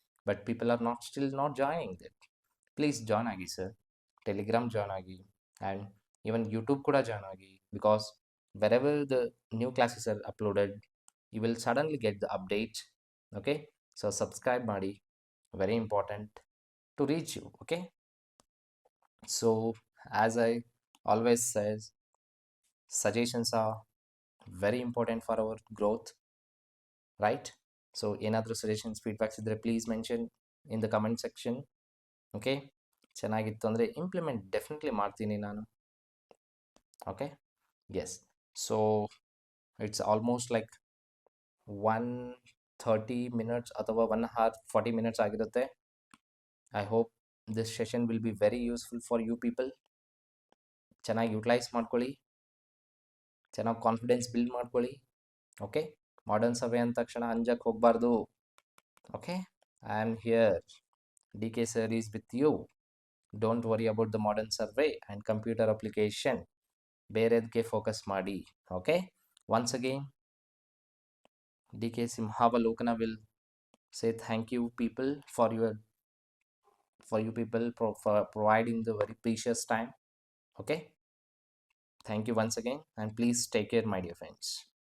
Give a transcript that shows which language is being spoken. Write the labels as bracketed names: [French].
[English] But people are not joining that. Please join ಆಗಿ sir, Telegram join ಆಗಿ, and even YouTube [Kannada] ಕೂಡ join ಆಗಿ. [English] Because wherever the new classes are uploaded, you will suddenly get the updates. Okay, so subscribe ಮಾಡಿ, very important to reach you. Okay, so as I always says, suggestions are very important for our growth, right? So ಏನಾದರೂ suggestions feedbacks ಇದ್ದರೆ please mention in the comment section. [Kannada] Okay, ಚೆನ್ನಾಗಿತ್ತು ಅಂದರೆ implement definitely ಮಾಡ್ತೀನಿ ನಾನು. [English] Okay, yes. So it's almost like 130 minutes [Kannada] ಅಥವಾ [English] 1 hour 40 minutes [Kannada] ಆಗಿರುತ್ತೆ. [English] I hope this session will be very useful for you people. [Kannada] ಚೆನ್ನಾಗಿ utilise ಮಾಡ್ಕೊಳ್ಳಿ, ಚೆನ್ನಾಗಿ ಕಾನ್ಫಿಡೆನ್ಸ್ ಬಿಲ್ಡ್ ಮಾಡ್ಕೊಳ್ಳಿ. ಓಕೆ, ಮಾಡರ್ನ್ ಸರ್ವೆ ಅಂದ ತಕ್ಷಣ ಅಂಜಕ್ಕೆ ಹೋಗಬಾರ್ದು. [English] Okay, I am here, DK sir is with you. Don't worry about the modern survey and computer application. [Kannada] ಬೇರೆದಕ್ಕೆ focus ಮಾಡಿ. [English] Okay, once again DK Simhavalochana will say thank you people for you people for providing the very precious time. Okay, thank you once again, and please take care my dear friends.